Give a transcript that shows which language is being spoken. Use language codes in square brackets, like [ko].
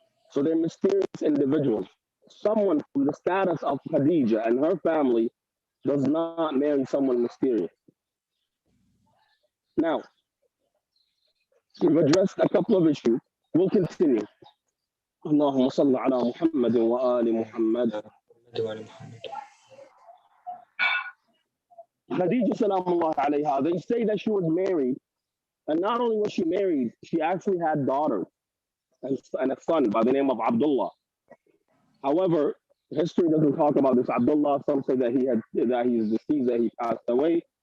[en] So they're mysterious individuals. Someone from the status of Khadija and her family does not marry someone mysterious. Now, we've addressed a couple of issues. We'll continue. [ar] اللهم صل على محمد وآل محمد. [en] Khadija salamullah alayha, they say that she was married, and not only was she married, she actually had daughters and a son by the name of Abdullah. However, history doesn't talk about this Abdullah. Some say that he's deceased, that he passed away.